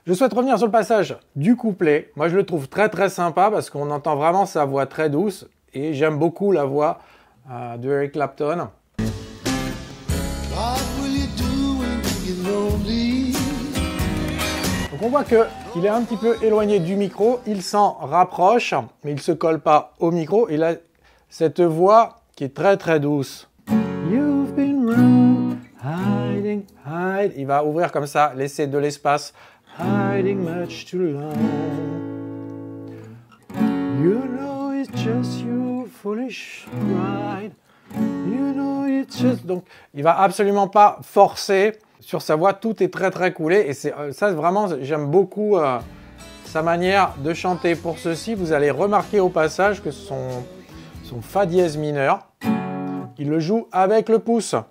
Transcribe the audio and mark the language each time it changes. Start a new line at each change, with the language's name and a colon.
French: Je souhaite revenir sur le passage du couplet. Moi, je le trouve très très sympa parce qu'on entend vraiment sa voix très douce et j'aime beaucoup la voix de Eric Clapton. Donc Donc on voit qu'il est un petit peu éloigné du micro, il s'en rapproche, mais il ne se colle pas au micro. Il a cette voix qui est très très douce.
English: You've been wrong, hiding, hide.
French: Il va ouvrir comme ça, laisser de l'espace.
English: Hiding much too long. You know it's just your foolish pride. You know it's just...
French: Donc il va absolument pas forcer sur sa voix, tout est très très coulé. Et c'est ça vraiment, j'aime beaucoup sa manière de chanter. Pour ceci, vous allez remarquer au passage que son fa dièse mineur, il le joue avec le pouce.